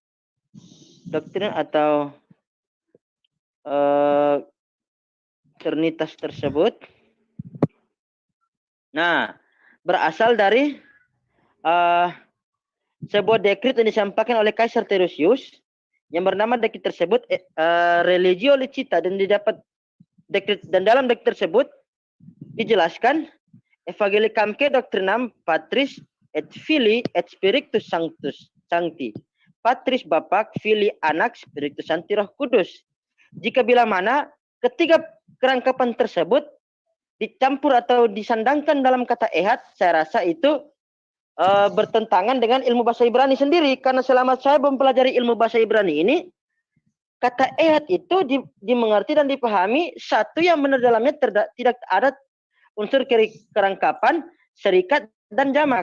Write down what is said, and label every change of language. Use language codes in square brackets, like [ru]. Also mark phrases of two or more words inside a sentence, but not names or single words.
[id] Doktrin atau Trinitas tersebut, nah, berasal dari sebuah dekret yang disampaikan oleh Kaisar Teresius yang bernama dekret tersebut Religio Licita, dan didapat dekret, dan dalam dekret tersebut dijelaskan [la] Evangelicamque Doctrinam Patris et Filii et Spiritus Sancti. Patris Bapa, Filii Anak, Spiritus Sancti, [id] Roh Kudus. Jika bila mana ketiga kerangkapan tersebut dicampur atau disandangkan dalam kata ehad, saya rasa itu bertentangan dengan ilmu bahasa Ibrani sendiri, karena selama saya mempelajari ilmu bahasa Ibrani ini, kata ehad itu dimengerti dan dipahami satu yang benar dalamnya tidak ada unsur kerangkapan, serikat, dan jamak.